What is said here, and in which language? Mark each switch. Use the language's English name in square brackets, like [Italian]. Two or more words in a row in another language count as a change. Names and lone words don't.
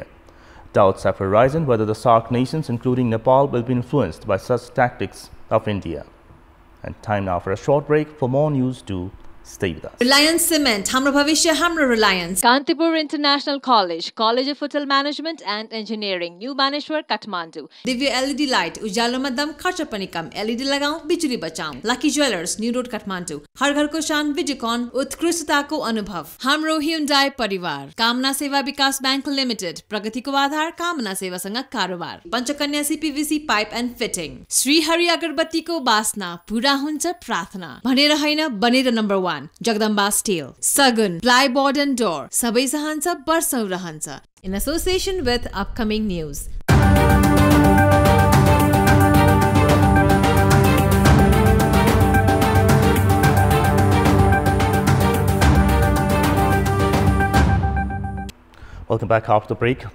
[English] Doubts have arisen whether the SAARC nations, including Nepal, will be influenced by such tactics of India. And time now for a short break. For more news, do stay with us. [Nepali] Reliance Cement, हाम्रा भविष्य, हाम्रा Reliance. [English] Kantipur International College, College of Hotel Management and Engineering, New Baneshwar, Kathmandu. Divya LED Light, [Hindi] Ujalo Madam, खर्चा पानी कम, LED लगाओ, बिजली बचाओ. [English] Lucky Jewelers, New Road, Kathmandu. [Nepali] हर घर को शान, Vidicon, उत्कृष्टता को अनुभव. हाम्रो Hyundai परिवार. Kamna Seva Vikas Bank Limited. प्रगति को आधार, Kamna Seva सँग कारोबार. Panchakanya CPVC Pipe and Fitting. श्री हरि अगरबत्ती को बास्ना, पूरा हुन्छ प्रार्थना. भनेर हैन, बनेर number 1. [English] Jagdamba Steel, Sagun, Plyboard and Door, [Nepali] सबै सहनसा, बर्सौं रहनसा, [English] in association with upcoming news. Welcome back after the break.